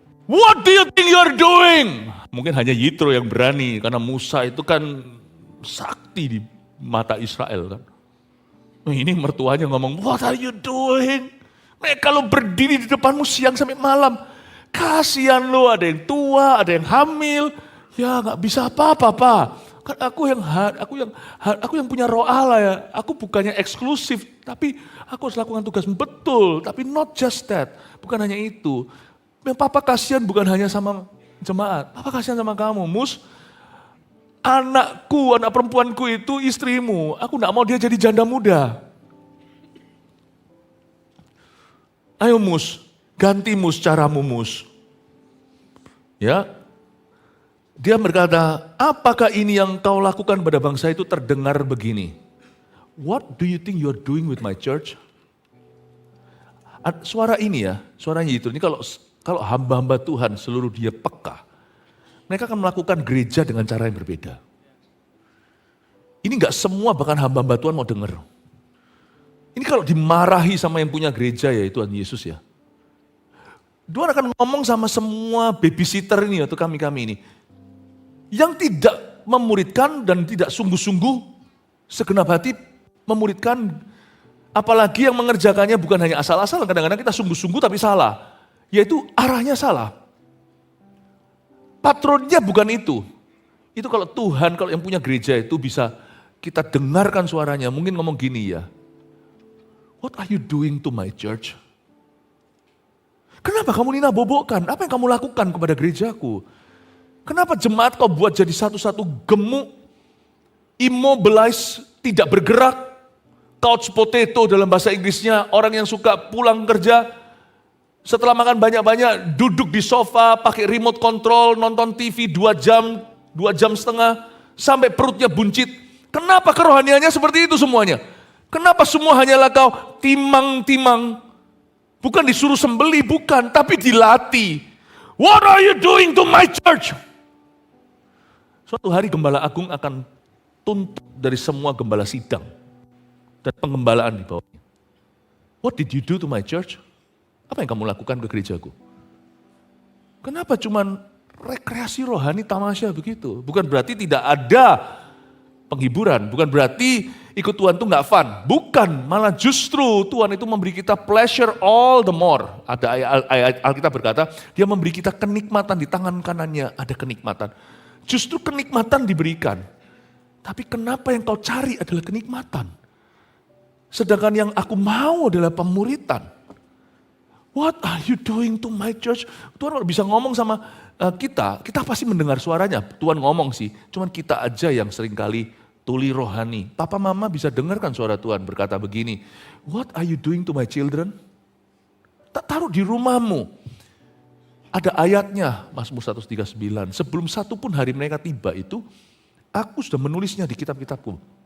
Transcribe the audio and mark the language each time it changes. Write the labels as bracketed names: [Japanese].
[English] What do you think you're doing? [Indonesian] Mungkin hanya Yitro yang berani, karena Musa itu kan sakti di mata Israel kan. Nah, ini mertuanya ngomong, [English] what are you doing? [Indonesian] Mereka lo berdiri di depanmu siang sampai malam. Kasihan lo, ada yang tua, ada yang hamil. Ya gak bisa apa-apa, Pak. Kan aku yang punya roh Allah ya. Aku bukannya eksklusif, tapi aku harus lakukan tugas betul. Tapi [English] not just that. [Indonesian] Bukan hanya itu. Yang Papa kasihan bukan hanya sama jemaat. Papa kasihan sama kamu, Mus. Anakku, anak perempuanku itu istrimu. Aku gak mau dia jadi janda muda. Ayo Mus, ganti Mus caramu Mus. Ya, dia berkata, apakah ini yang kau lakukan pada bangsa itu terdengar begini? [English] What do you think you're doing with my church? [Indonesian] Suara ini ya, suaranya itu. Ini kalau hamba-hamba Tuhan seluruh dia peka, mereka akan melakukan gereja dengan cara yang berbeda. Ini enggak semua bahkan hamba-hamba Tuhan mau dengar. Ini kalau dimarahi sama yang punya gereja ya Tuhan Yesus ya. Tuhan akan ngomong sama semua babysitter ini atau kami-kami ini. Yang tidak memuridkan dan tidak sungguh-sungguh segenap hati memuridkan. Apalagi yang mengerjakannya bukan hanya asal-asalan. Kadang-kadang kita sungguh-sungguh tapi salah. Yaitu arahnya salah. Patronnya bukan itu. Itu kalau Tuhan, kalau yang punya gereja itu bisa kita dengarkan suaranya. Mungkin ngomong gini ya. [English] What are you doing to my church? [Indonesian] Kenapa kamu Nina bobokkan? Apa yang kamu lakukan kepada gerejaku? Kenapa jemaat kau buat jadi satu-satu gemuk, immobilize, tidak bergerak, couch potato dalam bahasa Inggrisnya, orang yang suka pulang kerja, setelah makan banyak-banyak, duduk di sofa, pakai remote control, nonton TV 2 jam, 2,5 jam, sampai perutnya buncit. Kenapa kerohaniannya seperti itu semuanya? Kenapa semua hanyalah kau timang-timang? Bukan disuruh sembeli, bukan, tapi dilatih. [English] What are you doing to my church? [Indonesian] Suatu hari Gembala Agung akan tuntut dari semua gembala sidang dan pengembalaan di bawahnya. [English] What did you do to my church? [Indonesian] Apa yang kamu lakukan ke gerejaku? Kenapa cuman rekreasi rohani tamasya begitu? Bukan berarti tidak ada penghiburan, bukan berarti ikut Tuhan itu nggak fun. Bukan, malah justru Tuhan itu memberi kita [English] pleasure all the more. [Indonesian] Ada ayat Alkitab berkata, dia memberi kita kenikmatan di tangan kanannya, ada kenikmatan. Justru kenikmatan diberikan. Tapi kenapa yang kau cari adalah kenikmatan? Sedangkan yang aku mau adalah pemuritan. [English] What are you doing to my church? [Indonesian] Tuhan kalau bisa ngomong sama kita pasti mendengar suaranya. Tuhan ngomong sih, cuman kita aja yang seringkali tuli rohani. Papa mama bisa dengarkan suara Tuhan berkata begini, [English] what are you doing to my children? [Indonesian] Tak taruh di rumahmu. Ada ayatnya, Mazmur 139, sebelum satu pun hari mereka tiba itu, aku sudah menulisnya di kitab-kitabku.